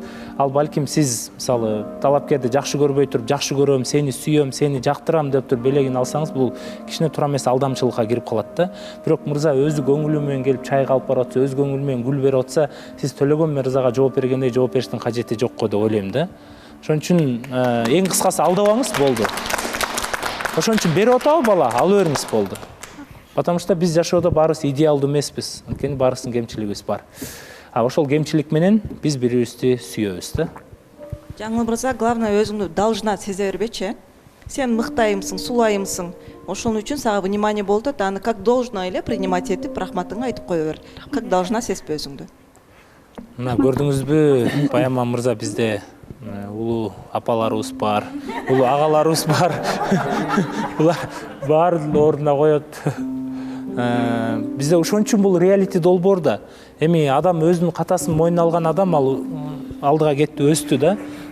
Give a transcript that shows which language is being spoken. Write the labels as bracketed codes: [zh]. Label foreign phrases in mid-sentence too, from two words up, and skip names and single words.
[ky] Ал балким сиз мисалы талапкерди жакшы көрбөй туруп, жакшы көрөм, сени сүйөм, сени жактырам деп туруп белегин алсаңыз, бул кичине туура эмес алдамчылыкка кирип калат да. Бирок мырза өзү көңүлү менен келип чайга алып барып атса, өз көңүлү менен гүл берип атса, сиз Төлөгөн мырзага жооп бергендей жооп бериштин кажети жок го деп ойлойм да. Ошон үчүн эң кыскасы алдабаңыз, болду. Ошон үчүн берип атабы бала, алып бериңиз, болду. [ru] Потому что [ky] биз жашоодо баарыбыз идеалдуу эмеспиз. Анткени баарыбыздын кемчилигибиз бар. Ошол кемчилик менен биз бири-бирибизди сүйөбүз да. Жаңыл мырза, главное өзүңдү должна сезе бербечи. Сен мыктайымсың, сулайымсың. Ошон үчүн сага внимание болду, аны [ru] как должно [ky] эле принимать этип, рахматыңды айтып кое бер. [ru] Как должна [ky] сезбе өзүңдү. Мына көрдүңүзбү, Баяман мырза, бизде улуу апаларыбыз бар, улуу агаларыбыз бар. Булар баарын ордуна коет. Бизде ошон үчүн бул реалити долбоор да. Эми адам өзүнүн катасын мойнуна алган адам ал алдыга кетти, өстү да.